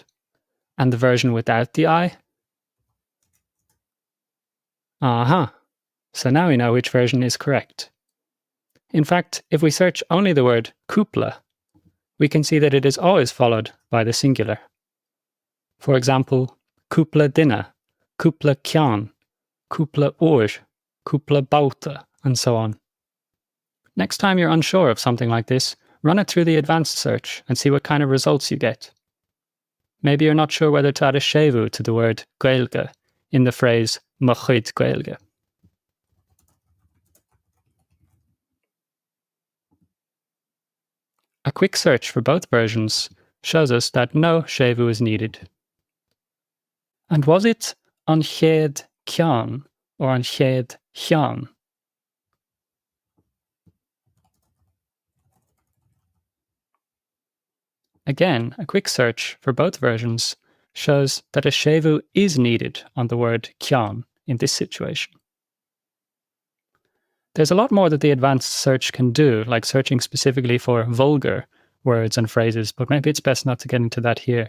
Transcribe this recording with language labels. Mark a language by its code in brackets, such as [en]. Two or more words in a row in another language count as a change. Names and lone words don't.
[en] And the version without the I? Aha! So now we know which version is correct. In fact, if we search only the word cúpla, we can see that it is always followed by the singular. For example, [ga] cúpla duine, cúpla ceann, cúpla uair, cúpla bauta, [en] and so on. Next time you're unsure of something like this, run it through the advanced search and see what kind of results you get. Maybe you're not sure whether to add a séimhiú to the word gaeilge in the phrase [ga] mo chuid gaeilge. [en] A quick search for both versions shows us that no séimhiú is needed. And was it [ga] an chéad ceann [en] or [ga] an chéad cheann? [en] Again, a quick search for both versions shows that a séimhiú is needed on the word ceann in this situation. There's a lot more that the advanced search can do, like searching specifically for vulgar words and phrases, but maybe it's best not to get into that here.